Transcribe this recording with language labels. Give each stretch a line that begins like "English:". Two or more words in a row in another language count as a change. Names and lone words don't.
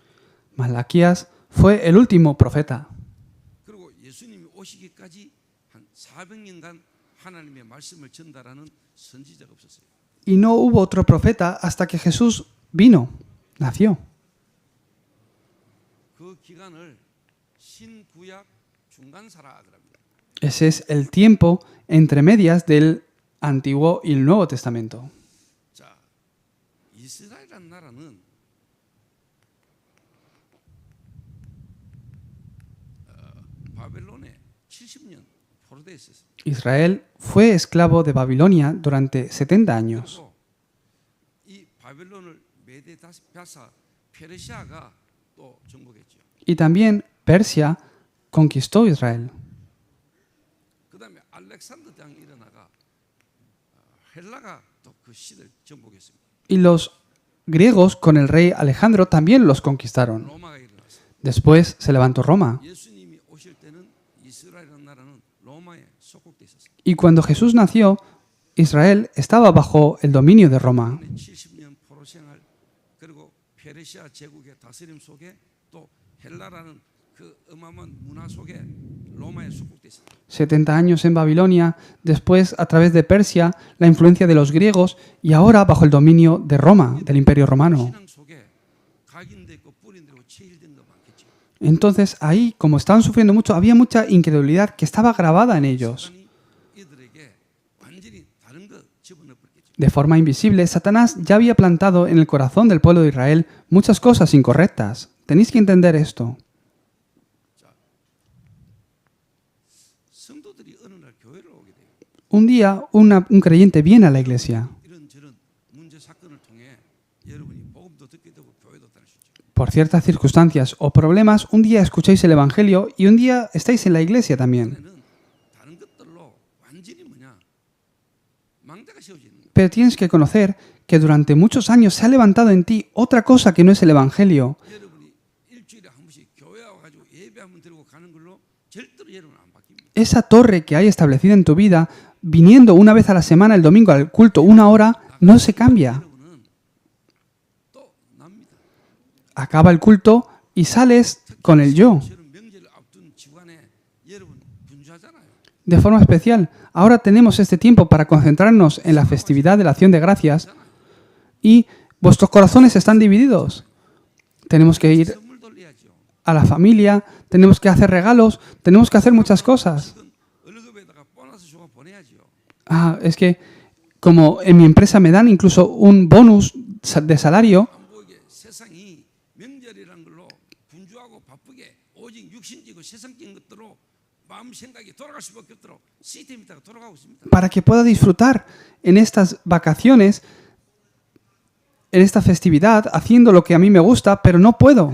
Spanish: Malaquías fue el último profeta.
Korean: 그리고 예수님이 오시기까지 한 400년간 하나님의 말씀을 전달하는 선지자가 없었어요.
Spanish: Y no hubo otro profeta hasta que Jesús vino, nació.
Korean: 그 기간을 신구약 중간사라 하더랍니다.
Spanish: Ese es el tiempo entre medias del Antiguo y el Nuevo Testamento.
Korean: 자, 이스라엘이라는 나라는 바벨론에 70년 포로되어 있었어요.
Spanish: Israel fue esclavo de Babilonia durante 70 años.
Korean: 그리고 이 바벨론을 메데 바사 페르시아가 또 정복했죠.
Spanish: Y también Persia conquistó Israel.
Korean: 그다음에 알렉산더 대왕이 일어나가 헬라가 또 그 시대를 정복했습니다.
Spanish: Y los griegos con el rey Alejandro también los conquistaron.
Korean: 로마가 일어났어요.
Spanish: Después se levantó Roma.
Korean: 예수님이 오실 때는 이스라엘이라는 나라는 로마에 속국돼 있었어요.
Spanish: Y cuando Jesús nació, Israel estaba bajo el dominio de Roma.
Korean: 70년 포로 생활 그리고 페르시아 제국의 다스림 속에 또 헬라라는 그 어마어마한 문화 속에 로마에 속국돼 있었어요.
Spanish: 70 años en Babilonia, después a través de Persia, la influencia de los griegos y ahora bajo el dominio de Roma, del Imperio Romano.
Korean: 신앙 속에 각인돼 있고 뿌린되고 체일된 거 많겠죠.
Spanish: Entonces ahí, como estaban sufriendo mucho, había mucha incredulidad que estaba grabada en ellos.
Korean: 사단이 이들에게 완전히 다른 거 집어넣었겠죠.
Spanish: De forma invisible, Satanás ya había plantado en el corazón del pueblo de Israel muchas cosas incorrectas. Tenéis que entender esto.
Korean: 성도들이 어느 날 교회를 오게 돼요.
Spanish: Un día, un creyente viene a la iglesia.
Korean: 이런저런 문제 사건을 통해 여러분이 복음도 듣게 되고 교회도 다닐 수 있죠.
Spanish: Por ciertas circunstancias o problemas, un día escucháis el Evangelio y un día estáis en la iglesia también.
Korean: 그는 다른 것들로 완전히 망대가 세워지는 거예요.
Spanish: Pero tienes que conocer que durante muchos años se ha levantado en ti otra cosa que no es el Evangelio.
Korean: 여러분이 일주일에 한 번씩 교회 와가지고 예배 한번 드리고 가는 걸로 절대로 여러분 안 바뀝니다.
Spanish: Esa torre que hay establecida en tu vida, viniendo una vez a la semana el domingo al culto, una hora, no se cambia.
Korean: 여러분은 또 납니다.
Spanish: Acaba el culto y sales con el yo.
Korean: 저런 명절을 앞둔 주간에 여러분 분주하잖아요.
Spanish: De forma especial, ahora tenemos este tiempo para concentrarnos en la festividad de la acción de gracias y vuestros corazones están divididos. Tenemos que ir
Korean: 선물 돌려야죠.
Spanish: a la familia, tenemos que hacer regalos, tenemos que hacer muchas cosas.
Korean: 지금 월급에다가 보너스 주고 보내야죠.
Spanish: Es que como en mi empresa me dan incluso un bonus de salario,
Korean: 안 보이게 세상이 명절이라는 걸로 분주하고 바쁘게 오직 육신적이고 세상적인 것들로 마음 생각이 돌아갈 수밖에 없도록 시스템이 다 돌아가고 있습니다.
Spanish: para que pueda disfrutar en estas vacaciones, en esta festividad, haciendo lo que a mí me gusta, pero no puedo.